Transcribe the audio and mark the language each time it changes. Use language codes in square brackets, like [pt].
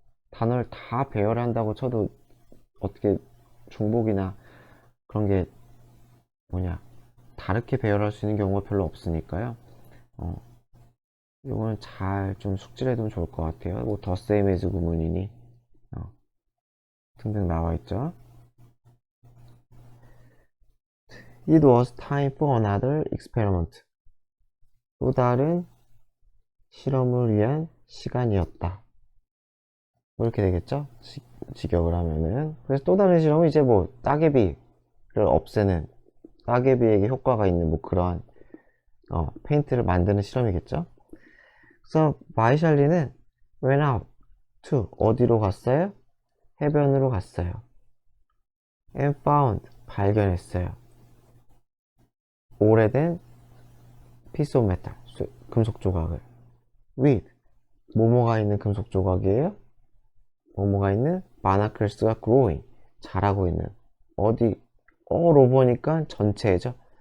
[ko] 단어를 다 배열한다고 쳐도 어떻게 중복이나 그런 게 뭐냐 다르게 배열할 수 있는 경우가 별로 없으니까요. 요거는 잘 좀 숙지를 해두면 좋을 것 같아요. 뭐 더 [en] same as [ko] 구문이니 등등 나와 있죠. [en] It was time for another experiment. [ko] 또 다른 실험을 위한 시간이었다. 뭐 이렇게 되겠죠? 직역을 하면은. 그래서 또 다른 실험은 이제 뭐 따개비를 없애는 따개비에게 효과가 있는 뭐 그러한 페인트를 만드는 실험이겠죠? 그래서 마이샬리는 [en] went out to [ko] 어디로 갔어요? 해변으로 갔어요. [en] and found [ko] 발견했어요. 오래된 [en] piece of metal [ko] 금속 조각을 [en] with [ko] 뭐뭐가 있는 금속 조각이에요? 뭐뭐가 있는 바나클스가 [en] growing [ko] 자라고 있는 어디 로 보니까 전체죠.